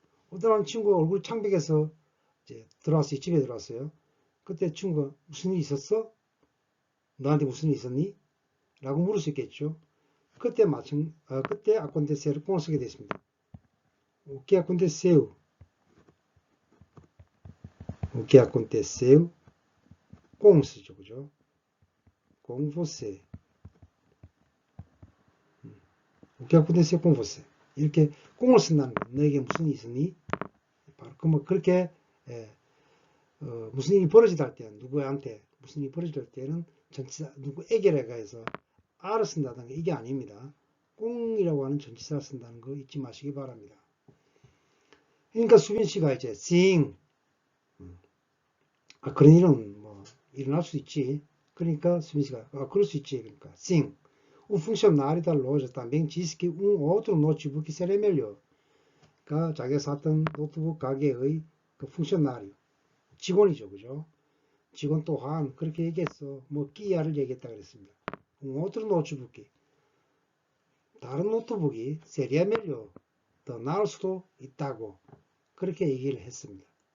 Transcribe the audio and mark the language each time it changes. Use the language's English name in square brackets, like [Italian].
[Korean] 어떤 친구가 얼굴 창백해서 이제 들어왔어요. 집에 들어왔어요. 그때 친구가 무슨 일이 있었어? 너한테 무슨 일이 있었니? 라고 물을 수 있겠죠. 그때 그때 아콘테세르 꽁을 쓰게 됐습니다. [Portuguese] O que aconteceu? O que aconteceu com [Korean] 쓰죠. 그죠? [Portuguese] com você. O que aconteceu com você? [Korean] 이렇게 꽁을 쓴다는 거. 너에게 무슨 일이 있었니? 바로 그렇게 무슨 일이 벌어지다 할 때는 누구한테 무슨 일이 벌어지다 할 때는 전치사 누구에게라고 해서 R을 쓴다는 게 이게 아닙니다. 꽁이라고 하는 전치사를 쓴다는 거 잊지 마시기 바랍니다. 그러니까 수빈 씨가 이제 sing 그런 일은 뭐 일어날 수 있지. 그러니까 수빈 씨가 그럴 수 있지. 그러니까 [Portuguese] sing o funcionário da loja também disse que outro notebook seria melhor. [Korean] 그러니까 자기가 샀던 노트북 가게의 그 funcionário 직원이죠. 그죠? 직원 또한 그렇게 얘기했어. 뭐 끼야를 얘기했다 그랬습니다. [Portuguese] outro notebook [Korean] 다른 노트북이 [Portuguese] seria melhor [Korean] 더 나을 수도 있다고 그렇게 얘기를 했습니다.